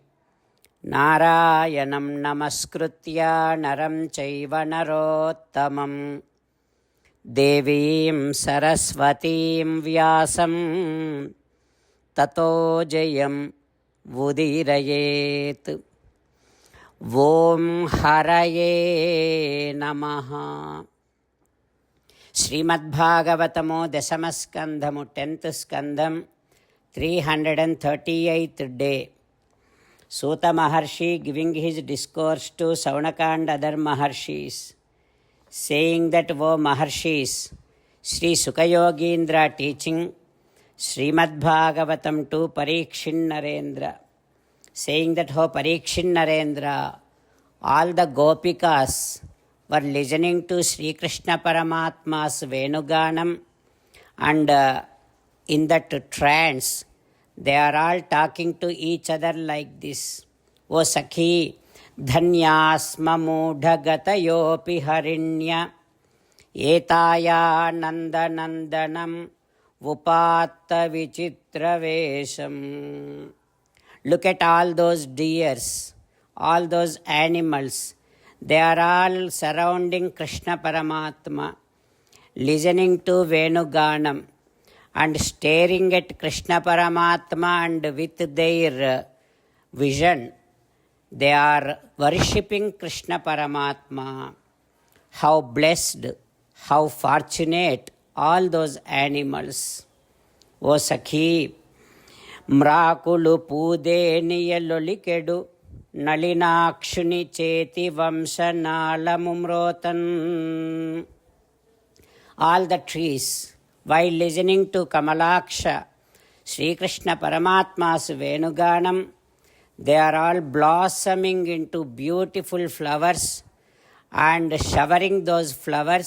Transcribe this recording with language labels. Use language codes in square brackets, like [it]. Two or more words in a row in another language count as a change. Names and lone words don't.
[sa] नारायणं नमस्कृत्य नरं चैव नरोत्तमम् देवीं सरस्वतीं व्यासं ततो जयं वुदीरयेत्. ॐ हरये नमः. [en] Srimad Bhagavatamo Dasamaskandhamu 10th Skandham 338th day. Suta Maharshi giving his discourse to Saunaka and other Maharshis, saying that, O Maharshis, Sri Sukha Yogindra teaching Srimad Bhagavatam to Parikshin Narendra, saying that, O Parikshin Narendra, all the Gopikas were listening to Sri Krishna Paramatma's Venuganam, and in that trance they are all talking to each other like this. [sa] ओ सखि धन्यास्म मूढगतयोपि हरिण्य एताया नन्दनन्दनं उपात्त विचित्रवेषं. [en] Look at all those deers, all those animals. They are all surrounding Krishna Paramatma, listening to Venuganam and staring at Krishna Paramatma, and with their vision they are worshipping Krishna Paramatma. How blessed, how fortunate all those animals. O Sakhi, [te] మ్రాకులు పూదేనియలొలికెడు నళినాక్షుని చేతి వంశనాళముమ్రోతన్. [en] All the trees, while listening to Kamalaksha, Sri Krishna Paramatma's Venuganam, they are all blossoming into beautiful flowers and showering those flowers.